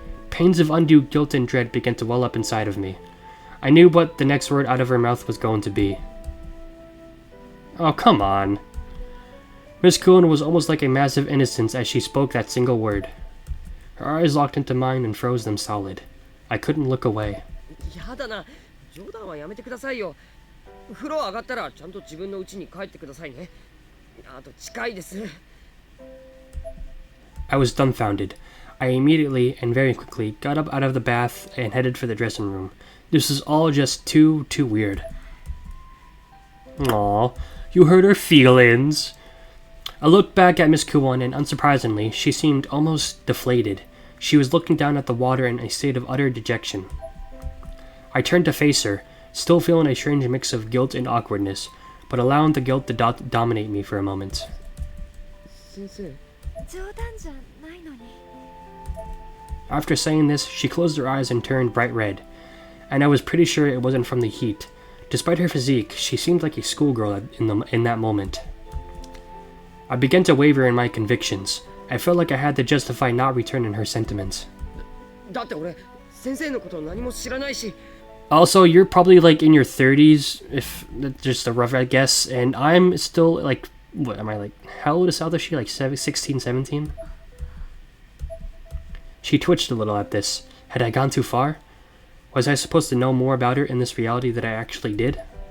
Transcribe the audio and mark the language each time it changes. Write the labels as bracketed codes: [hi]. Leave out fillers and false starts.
[en] Pains of undue guilt and dread began to well up inside of me. I knew what the next word out of her mouth was going to be. Oh, come on. Miss Kuon was almost like a massive innocence as she spoke that single word. Her eyes locked into mine and froze them solid. I couldn't look away. [ja] やだな、冗談はやめてくださいよ。風呂上がったらちゃんと自分の家に帰ってくださいね。あと近いです。 [en] I was dumbfounded. I immediately and very quickly got up out of the bath and headed for the dressing room. This was all just too weird. Aw, you hurt her feelings. I looked back at Miss Kuon and unsurprisingly, she seemed almost deflated. She was looking down at the water in a state of utter dejection. I turned to face her, still feeling a strange mix of guilt and awkwardness, but allowing the guilt to dominate me for a moment. [ja] 先生。冗談じゃないのに。 [en] After saying this, she closed her eyes and turned bright red, and I was pretty sure it wasn't from the heat. Despite her physique, she seemed like a schoolgirl in that moment. I began to waver in my convictions. I felt like I had to justify not returning her sentiments. [ja] だって俺、先生のこと何も知らないし。 [en] Also, you're probably like in your 30s, if that's just a rough guess, and I'm still like, what am I like, how old is she? Like 16, 17? She twitched a little at this. Had I gone too far? Was I supposed to know more about her in this reality than I actually did?